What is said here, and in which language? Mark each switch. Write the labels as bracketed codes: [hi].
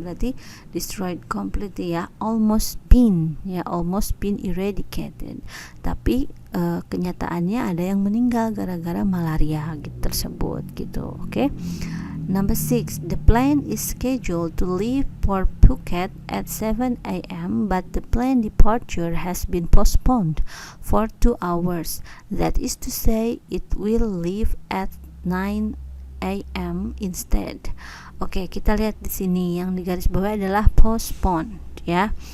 [id] Berarti [en] destroyed completely ya, almost been eradicated. [id] Tapi kenyataannya ada yang meninggal gara-gara malaria gitu, tersebut gitu. Oke. [en] Number 6, the plane is scheduled to leave Port Phuket at 7 a.m. but the plane departure has been postponed for 2 hours. That is to say, it will leave at 9 a.m. instead. [id] Oke, kita lihat di sini yang digaris bawah adalah postpone ya.